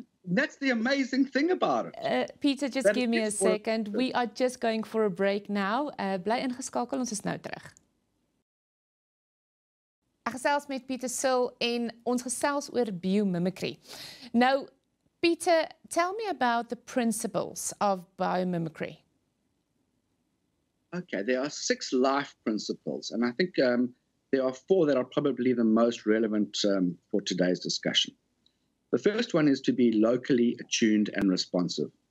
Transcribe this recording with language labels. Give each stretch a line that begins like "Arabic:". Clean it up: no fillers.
English: That's the amazing thing about it. Peter, just give me a second. We are just going for a break now.
Afrikaans: Bly ingeskakel, ons is nou terug. Ek gesels met Peter Searll en ons gesels oor biomimicry.
English: Now, Peter, tell me about the principles of biomimicry. Okay, there are 6 life principles, and I think there are 4 that are probably the most relevant for today's discussion. The first one is to be locally attuned and responsive.